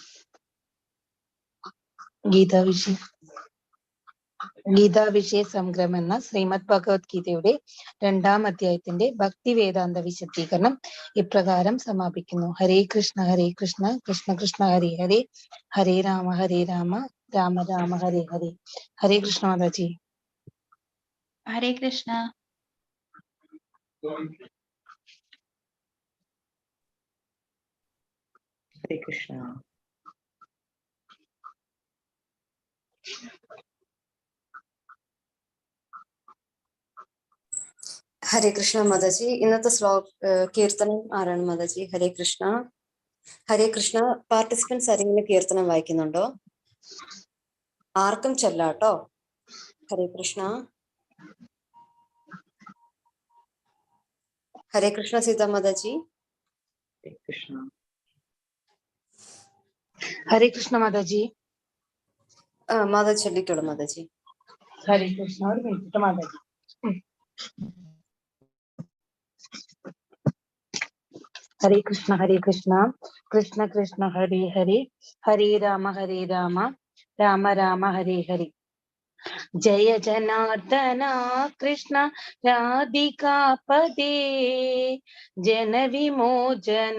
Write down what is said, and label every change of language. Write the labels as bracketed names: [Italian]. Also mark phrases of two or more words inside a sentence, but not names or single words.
[Malayalam] ഗീതാവിഷയ സംഗ്രഹം എന്ന ശ്രീമദ് ഭഗവത് ഗീതയുടെ 2-ാം അധ്യായത്തിന്റെ ഭക്തി വേദാന്ത വിശദീകരണം ഇപ്രകാരം സമാപിക്കുന്നു. [Sanskrit] ഹരേ കൃഷ്ണ ഹരേ കൃഷ്ണ കൃഷ്ണ കൃഷ്ണ ഹരേ ഹരേ ഹരേ രാമ Rama Rama Hare Hare. Hare Krishna Mataji. Hare Krishna. Hare Krishna. ഹരേ കൃഷ്ണ മാതാജി. [Malayalam] ഇന്നത്തെ കീർത്തനം ആരാണ് മാതാജി? [Sanskrit] ഹരേ കൃഷ്ണ. ഹരേ കൃഷ്ണ. [Malayalam] പാർട്ടിസിപ്പൻസ് ആരെങ്കിലും കീർത്തനം വായിക്കുന്നുണ്ടോ? ആർക്കും ചെല്ലാട്ടോ. [Sanskrit] ഹരേ കൃഷ്ണ. ഹരേ കൃഷ്ണ സീതാ മാതാജി. Hare Krishna. Hare Krishna Mataji. [Malayalam] മാതാജി ചൊല്ലിക്കോളൂ മാതാജി. [Sanskrit] Hare Krishna. [Malayalam] ഒരു മിനിറ്റ് മാതാജി. [Sanskrit] Hare Krishna, Hare Krishna, Krishna Krishna, Hare Hare, Hare Rama, Rama Rama, Hare Hare. Jaya Janardana, Krishna Radhika Pade, Jana Vimojana,